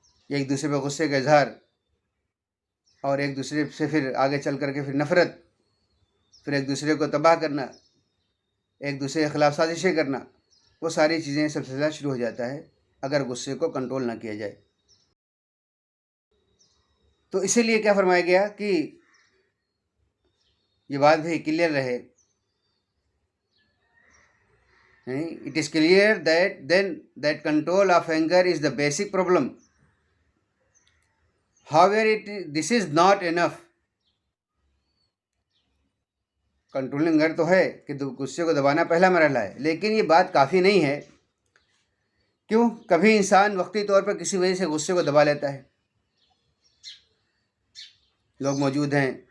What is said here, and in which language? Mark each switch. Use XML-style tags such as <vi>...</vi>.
<ur>ایک دوسرے پہ غصے کا اظہار، اور ایک دوسرے سے پھر آگے چل کر کے پھر نفرت، پھر ایک دوسرے کو تباہ کرنا، ایک دوسرے کے خلاف سازشیں کرنا، وہ ساری چیزیں سب سے زیادہ شروع ہو جاتا ہے اگر غصے کو کنٹرول نہ کیا جائے۔ تو اسی لیے کیا فرمایا گیا کہ یہ بات بھی کلیئر رہے،</ur> <en>it is clear that control of anger is the basic problem. However, this is not enough.</en> <ur>Controlling انگر تو ہے کہ غصے کو دبانا پہلا مرحلہ ہے، لیکن یہ بات کافی نہیں ہے۔ کیوں؟ کبھی انسان وقتی طور پر کسی وجہ سے غصے کو دبا لیتا ہے، لوگ موجود ہیں،</ur>